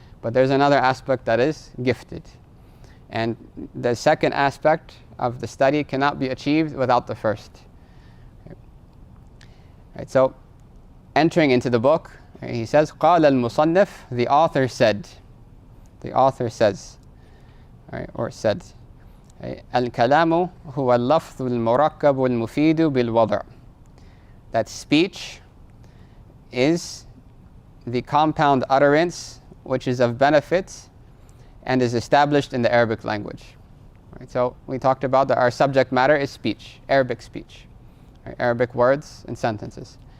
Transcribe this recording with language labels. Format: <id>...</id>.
<en>But there's another aspect that is gifted. And the second aspect of the study cannot be achieved without the first. Right, so entering into the book, right, he says,</en> <ar>قال المصنف,</ar> <en>the author said. The author says, right, or said.</en> <ar>الكلام هو اللفظ المركب المفيد بالوضع.</ar> <en>That speech is the compound utterance which is of benefit and is established in the Arabic language. Right, so we talked about that our subject matter is speech, Arabic speech, right, Arabic words and sentences.</en>